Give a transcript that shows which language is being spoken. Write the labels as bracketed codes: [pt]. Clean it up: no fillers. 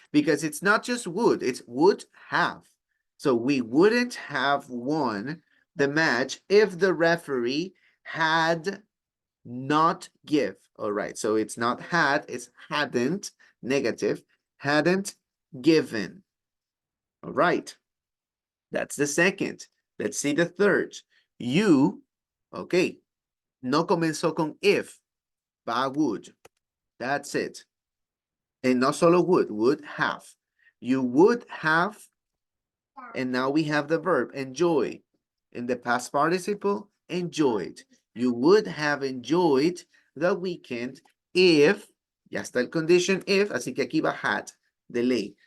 [en] Because it's not just would, it's would have. So we wouldn't have won the match if the referee had not give. All right, so it's not had, it's hadn't, negative, hadn't given. All right, that's the second. Let's see the third. [es] You, okay, no comenzó con if, va would. [en] That's it. And not solo would have. You would have, and now we have the verb enjoy. In the past participle, enjoyed. You would have enjoyed the weekend if, [es] ya está el condition if, así que aquí va had, de ley.